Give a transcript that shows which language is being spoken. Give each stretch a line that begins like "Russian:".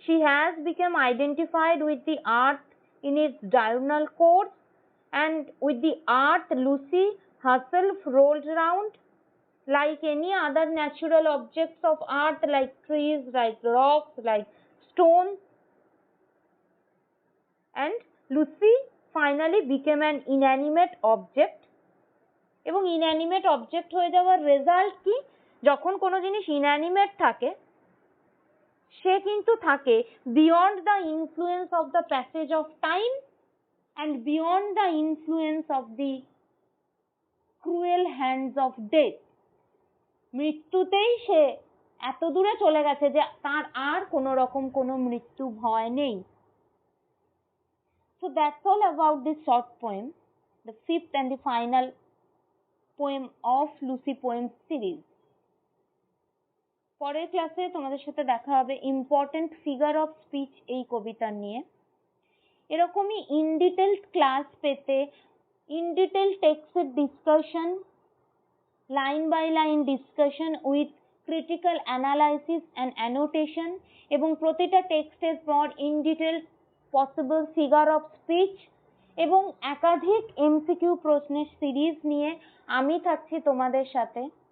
English: has become identified with the earth in its diurnal course, and with the earth Lucy herself rolled around like any other natural objects of earth, like trees, like rocks, like stones, and Lucy finally became an inanimate object।
Bangla: এবং inanimate object হয়ে যাওয়ার result কি? যখন কোনো জিনিস inanimate থাকে, সে কিন্তু থাকে
English: Beyond the influence of the passage of time and beyond the influence of the cruel hands of death.
Bangla: মৃত্যুতেই সে এত দূরে চলে গেছে যে তার আর কোনো রকম কোনো মৃত্যু ভয় নেই।
English: So that's all about this short poem, the fifth and the final poem of Lucy Poems series।
Bangla: পরের ক্লাসে তোমাদের সাথে দেখা হবে ইম্পর্টেন্ট ফিগার অফ স্পিচ এই কবিতা নিয়ে। এরকমই ইন ডিটেল ক্লাস পেতে, ইন ডিটেল টেক্সটের discussion,
English: line by line discussion with critical analysis and annotation,
Bangla: এবং প্রতিটা টেক্সটের পর in detail possible figure of speech এবং একাধিক এমসিকিউ প্রশ্নের সিরিজ নিয়ে আমি থাকছি তোমাদের সাথে।